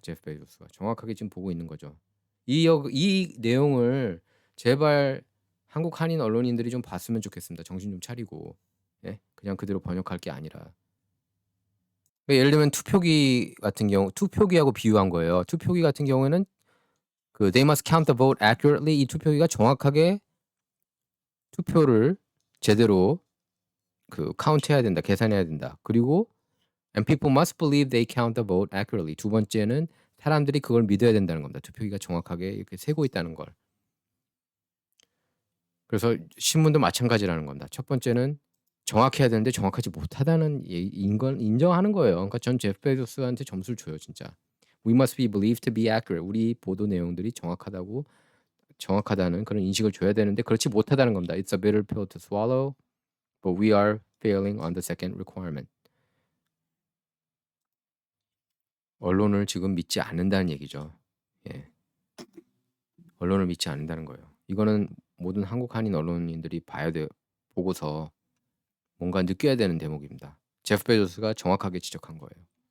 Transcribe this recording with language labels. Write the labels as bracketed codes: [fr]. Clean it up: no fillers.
[ko] 제프 베조스가 정확하게 지금 보고 있는 거죠. 이 내용을 제발 한국 한인 언론인들이 좀 봤으면 좋겠습니다. 정신 좀 차리고 예? 그냥 그대로 번역할 게 아니라 예를 들면 투표기하고 비유한 거예요. 투표기 같은 경우에는 그 [en] they must count the vote accurately. [ko] 이 투표기가 정확하게 투표를 제대로 그 카운트해야 된다, 계산해야 된다. 그리고 [en] and people must believe they count the vote accurately. [ko] 두 번째는 사람들이 그걸 믿어야 된다는 겁니다. 투표기가 정확하게 이렇게 세고 있다는 걸. 그래서 신문도 마찬가지라는 겁니다. 첫 번째는 정확해야 되는데 정확하지 못하다는 걸 인정하는 거예요. 그러니까 전 제프 베조스한테 점수를 줘요, 진짜. [en] We must be believed to be accurate. [ko] 우리 보도 내용들이 정확하다고 정확하다는 그런 인식을 줘야 되는데 그렇지 못하다는 겁니다. [en] It's a bitter pill to swallow, but we are failing on the second requirement. [ko] 언론을 지금 믿지 않는다는 얘기죠. 예. 언론을 믿지 않는다는 거예요. 이거는 모든 한국 한인 언론인들이 봐야 돼 보고서 뭔가 느껴야 되는 대목입니다. 제프 베조스가 정확하게 지적한 거예요.